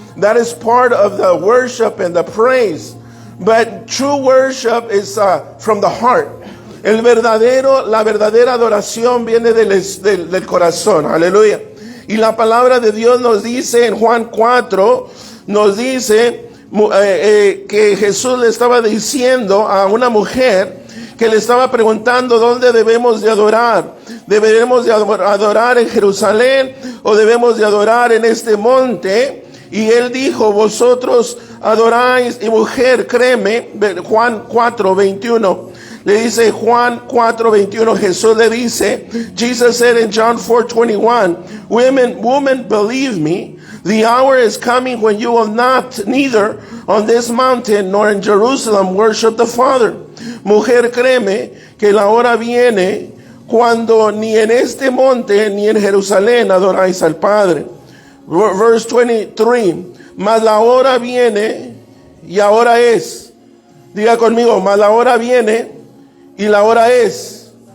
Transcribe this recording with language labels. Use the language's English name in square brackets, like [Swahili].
[English] That is part of the worship and the praise. But true worship is from the heart. [Spanish] La verdadera adoración viene del corazón, aleluya. Y la palabra de Dios nos dice en Juan 4, nos dice que Jesús le estaba diciendo a una mujer que le estaba preguntando dónde debemos de adorar. ¿Debemos de adorar en Jerusalén o debemos de adorar en este monte? Y él dijo, vosotros adoráis, y mujer, créeme, Juan 4:21. Le dice Juan 4:21, Jesús le dice, [English] Jesus said in John 4:21, woman, believe me, the hour is coming when you will not, neither on this mountain nor in Jerusalem, worship the Father. [Spanish] Mujer, créeme que la hora viene cuando ni en este monte ni en Jerusalén adoráis al Padre. [English] Verse 23, [Spanish] mas la hora viene y ahora es. Diga conmigo, mas la hora viene y la hora es.